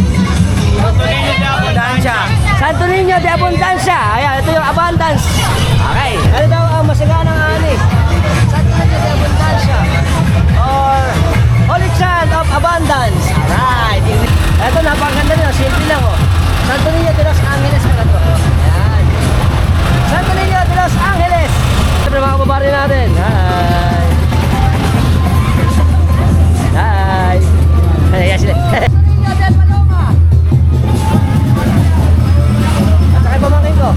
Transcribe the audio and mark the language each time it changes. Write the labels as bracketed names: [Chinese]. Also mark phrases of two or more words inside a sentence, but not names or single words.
[Filipino] Santo Niño de Abundancia. Ayan, ito yung abundance. Okay. Ano daw ang masaganang ani? Santo Niño de Abundancia. [English] Or Holy Child of Abundance. Alright. [Filipino] Ito, napakaganda nyo. Simple lang, oh. Santo Niño de Los Angeles pala to. Ayan. Santo Niño de Los Angeles. Siyempre, mga kababari natin. Hi. Hi. Ayan sila. Pamangkin ko.